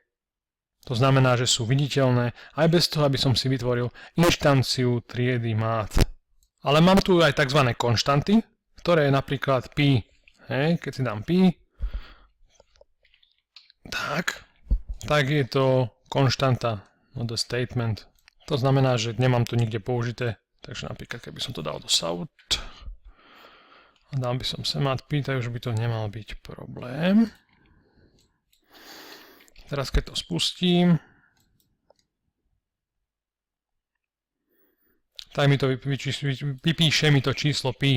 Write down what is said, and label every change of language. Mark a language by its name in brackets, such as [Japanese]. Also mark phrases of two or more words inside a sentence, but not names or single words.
[Slovak] To znamená, že sú viditeľné aj bez toho, aby som si vytvoril inštanciu triedy math. Ale mám tu aj tzv. Konštanty, ktoré je napríklad pi. Hej, keď si dám pi, tak je to konštanta, [English] not a statement. [Slovak] To znamená, že nemám to nikde použité. Takže napríklad, keby som to dal do south a dal by som sem pi, tak už by to nemal byť problém. Teraz keď to spustím, tak mi to vypíše mi to číslo pi.